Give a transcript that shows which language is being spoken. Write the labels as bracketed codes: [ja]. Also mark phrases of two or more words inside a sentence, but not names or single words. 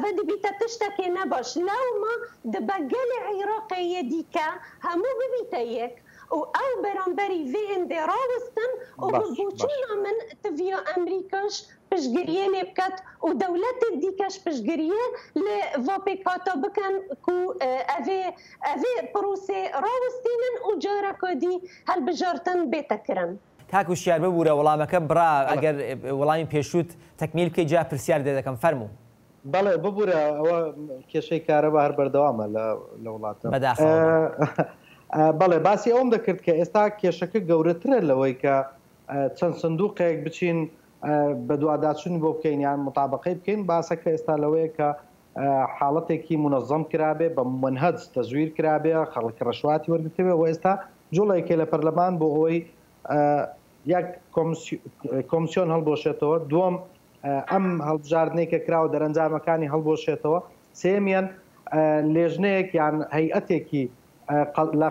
[ku] dibîte tiştekê nebaş lewma dibe gelê Iraqê yê dîke hemû bibîte yek û ew beramberî vê hêndê rawistin û bi bûçûna min tiviya Emerîkaş piştgiriye lê biket û dewletê dîkeş piştgiriye lê va pêkhata bikin ku evê prosê rawistînin û careka dî helbijartin bête kirin. [ckb] کاک وشیار ببوورە وەڵامەکە بڕا ئەگەر وەڵامی پێشوت تەکمیل بکەی جا پرسیار دێ دەکەم فەرموو بەڵێ ببوورە ئەوە کێشەی کارەبا هەر بەردەوامە لە وڵاتە بەڵێ باسی ئەوم دەکرد کە ئێستا کێشەکە گەورەترە لەوەی کە چەند سندوقێک بچین بە دوواداچوونی بۆ بکەین یان مطابقەی بکەین باسەکە ئێستا لەوەیە کە حاڵەتێکی منەظەم کرابێ بە منهەج تەزویر کرابێ خەڵک ڕەشواتی وەرگرتوێ و ئێستا جوڵێکێ لە پەرلەمان بۆ ئەوەی یەک کۆمسیۆن هەڵبۆشێتەوە دووەم ئەم هەڵبژاردنەی کە کراوە دەرەنجامەکانی هەڵبۆشێتەوە سێمیان لێژنەیەک یان هەیئەتێکی لە